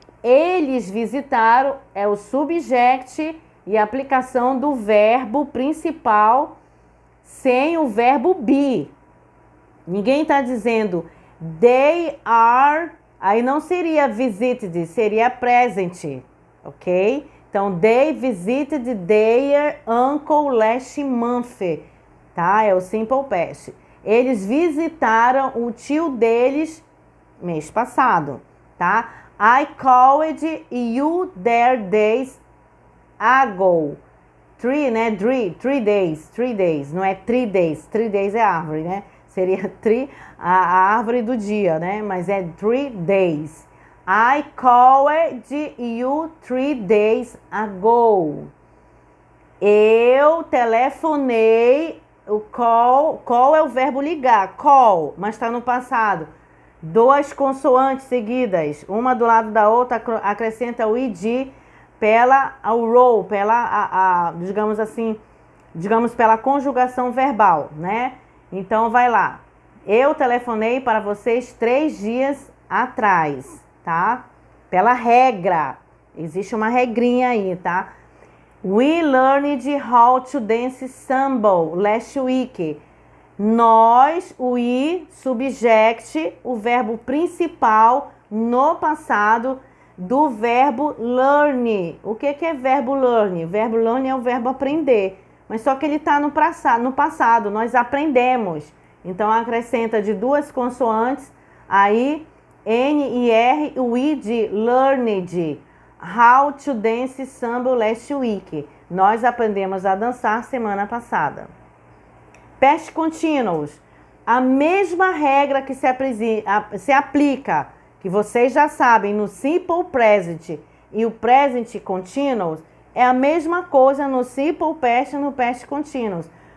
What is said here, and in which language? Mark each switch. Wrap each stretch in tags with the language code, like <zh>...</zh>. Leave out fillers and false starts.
<pt>Eles visitaram, é o subject e a aplicação do verbo principal sem o verbo be. Ninguém está dizendo</pt> <en>they are,</en> <pt>aí não seria visited, seria present, ok? Então,</pt> <en>they visited their uncle last month, tá?</en> <pt>É o simple past. Eles visitaram o tio deles mês passado, tá?</pt> <en>I called you there days ago.</en> <pt>Né?</pt> <en>Three days.</en> <pt>Não é 3 days. 3 days é árvore, né? Seria a árvore do dia, né? Mas é</pt> <en>3 days. I called you 3 days ago.</en> <pt>Eu telefonei. O call é o verbo ligar. Call, mas está no passado. 2 consoantes seguidas, uma do lado da outra, acrescenta o id pela role, digamos assim, pela conjugação verbal, né? Então vai lá. Eu telefonei para vocês 3 dias atrás, tá? Pela regra. Existe uma regrinha aí, tá?</pt> <en>We learned how to dance samba last week.</en> <pt>Nós, o I, subject, o verbo principal no passado do verbo learn. O que é verbo learn? Verbo learn é o verbo aprender, mas só que ele está no passado, nós aprendemos. Então acrescenta de 2 consoantes, aí N e R, o I de learned.</pt> <en>How to dance samba last week.</en> <pt>Nós aprendemos a dançar semana passada. Past continuous, a mesma regra que se aplica, que vocês já sabem, no simple present e o present continuous, é a mesma coisa no simple past e no past continuous.</pt>